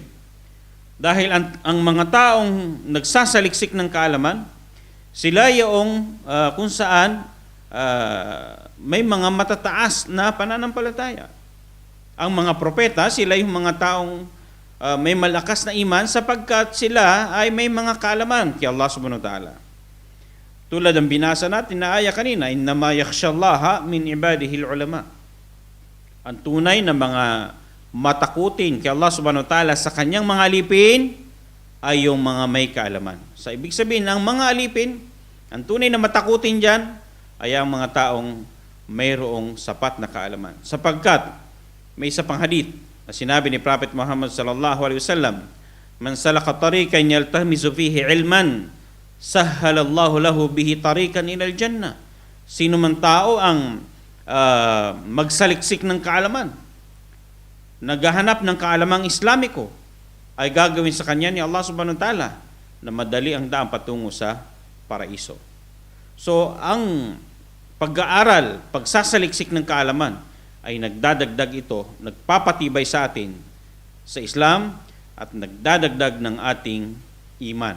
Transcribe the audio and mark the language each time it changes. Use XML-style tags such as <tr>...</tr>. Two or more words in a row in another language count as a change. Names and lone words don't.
<tl>Dahil ang mga taong nagsasaliksik ng kaalaman, sila yung kung saan may mga matataas na pananampalataya. Ang mga propeta, sila yung mga taong may malakas na iman sapagkat sila ay may mga kaalaman kay Allah</tl> <ar>سبحانه وتعالى.</ar> <tl>Tulad ng binasa natin na aya kanina,</tl> <ar>إنما يخشى الله من عباده العلماء.</ar> <tl>Ang tunay na mga matakutin kay Allah</tl> <ar>سبحانه وتعالى</ar> <tl>sa kanyang mga alipin ay yung mga may kaalaman. Sa ibig sabihin, ang mga alipin, ang tunay na matakutin dyan ay ang mga taong mayroong sapat na kaalaman. Sapagkat may isa pang hadith na sinabi ni Prophet Muhammad</tl> <ar>صلى الله عليه وسلم, من سلك طريقا يلتمس فيه علما سهل الله له به طريقا إلى الجنة.</ar> <tl>Sino man tao ang magsaliksik ng kaalaman, naghahanap ng kaalamang Islamiko, ay gagawin sa kanya ni Allah</tl> <ar>سبحانه وتعالى</ar> <tl>na madali ang daan patungo sa paraiso. So, ang pag-aaral, pagsasaliksik ng kaalaman, ay nagdadagdag ito, nagpapatibay sa atin sa Islam at nagdadagdag ng ating iman.</tl>